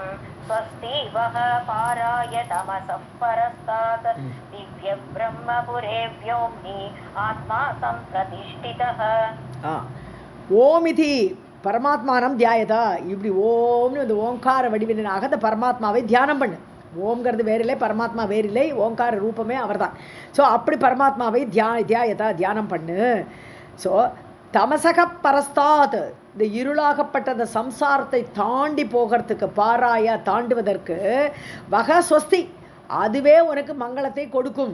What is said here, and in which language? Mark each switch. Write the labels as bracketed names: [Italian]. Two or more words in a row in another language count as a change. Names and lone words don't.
[Sanskrit] स्वस्ति वः पाराय तमसः परस्तात् दिव्य ब्रह्मपुरे व्योम्नि आत्मा सम्प्रतिष्ठितः. ओमिति परमात्मानं ध्यायता, [Tamil] இப்படி ஓம்னு இந்த ஓங்கார வடிவினாக அந்த பரமாத்மாவை தியானம் பண்ணு. ஓம்ங்கிறது வேறில்லை, பரமாத்மா வேறில்லை, ஓங்கார ரூபமே அவர் தான். ஸோ அப்படி பரமாத்மாவை தியாயதா தியானம் பண்ணு. ஸோ [Sanskrit] तमसः परस्तात्, [Tamil] இந்த இருளாகப்பட்ட அந்த சம்சாரத்தை தாண்டி போகிறதுக்கு, பாராய தாண்டுவதற்கு, [Sanskrit] वः स्वस्ति [Tamil] அதுவே உனக்கு மங்களத்தை கொடுக்கும்.